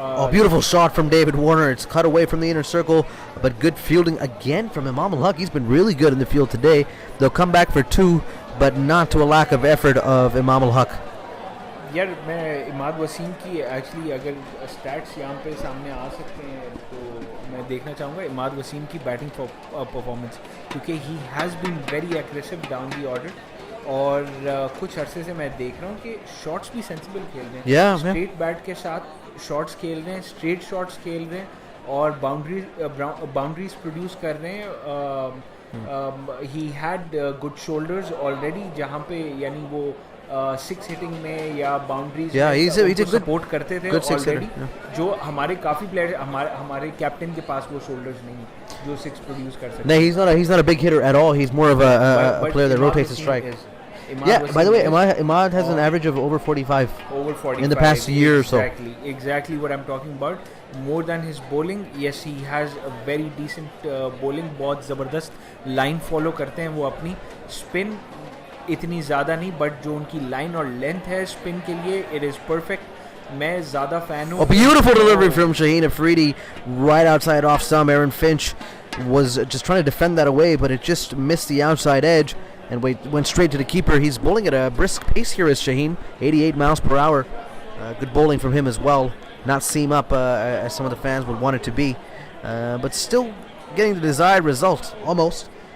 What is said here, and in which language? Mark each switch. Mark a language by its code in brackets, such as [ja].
[en] Beautiful shot from David Warner. It's cut away from the inner circle, but good fielding again from Imam Al Haq. He's been really good in the field today. They'll come back for two, but not to a lack of effort of Imam Al Haq. [hi] यार मैं इमाद वसीम की actually अगर stats यहाँ पे सामने आ सकते हैं तो मैं देखना चाहूँगा इमाद वसीम की बैटिंग परफॉर्मेंस, क्योंकि [en] He has been very aggressive down the order. [hi] और कुछ अरसे से मैं देख रहा हूँ कि शॉट्स भी सेंसिबल खेल रहे हैं. स्ट्रेट बैट के साथ शॉट्स खेल रहे हैं, स्ट्रेट शॉट्स खेल रहे हैं और बाउंड्रीज प्रोड्यूस कर रहे हैं. [en] he had good shoulders already [hi] जहाँ पे यानी वो 6 हिटिंग में या बाउंड्रीज सपोर्ट करते थे ऑलरेडी, जो हमारे काफी प्लेयर हमारे कैप्टन के पास वो शोल्डर्स नहीं जो 6 प्रोड्यूस कर सकते. [en] No, he's not a big hitter at all. He's more of a player that rotates the strike. By the way, Imad has an average of over 45. Over 45 in the past year or so. Exactly what I'm talking about. More than his bowling, yes, he has a very decent bowling. [hi] बहुत ज़बरदस्त line follow करते हैं वो अपनी. Spin इतनी ज़्यादा नहीं, but जो उनकी लाइन और लेंथ है स्पिन के लिए, [en] It is perfect. [hi] मैं ज़्यादा फैन हूँ. [en] A beautiful delivery from Shaheen Afridi right outside off stump. Aaron Finch was just trying to defend that away, but it just missed the outside edge. and went straight to the keeper. He's bowling at a brisk pace here as Shaheen, 88 miles per hour. Good bowling from him as well. Not seam up as some of the fans would want it to be, but still getting the desired result, almost.